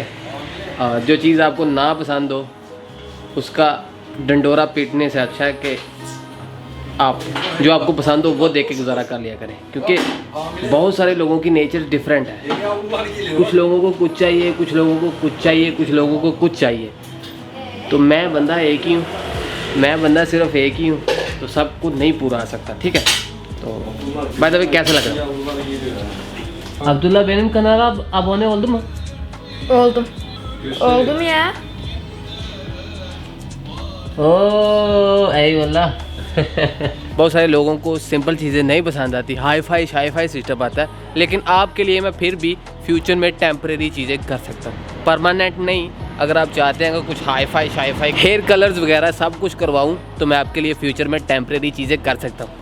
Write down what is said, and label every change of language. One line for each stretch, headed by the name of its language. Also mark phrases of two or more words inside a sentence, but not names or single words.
Hindi: और जो चीज़ आपको ना पसंद हो उसका डंडोरा पीटने से अच्छा है कि आप जो आपको पसंद हो वो देख के गुजारा कर लिया करें, क्योंकि बहुत सारे लोगों की
English: nature different
Hindi: है। कुछ लोगों को कुछ चाहिए, कुछ लोगों को कुछ चाहिए, कुछ लोगों को कुछ चाहिए। तो मैं बंदा एक ही हूँ, मैं बंदा सिर्फ एक ही हूँ, तो सब कुछ नहीं पूरा आ सकता, ठीक है। तो
English: by the way
Hindi: कैसा लग रहा है?
Turkish: Abdullah benim kanala abone oldu mu? Oldum ya. ओह eyvallah।
Hindi: बहुत सारे लोगों को सिंपल चीज़ें नहीं पसंद आती,
English: hi-fi system
Hindi: आता है, लेकिन आपके लिए मैं फिर भी फ्यूचर में टेम्परेरी चीज़ें कर सकता हूँ, परमानेंट नहीं। अगर आप चाहते हैं कि कुछ
English: hi-fi hair colors
Hindi: वगैरह सब कुछ करवाऊँ तो मैं आपके लिए फ्यूचर में टेम्परेरी चीज़ें कर सकता हूँ।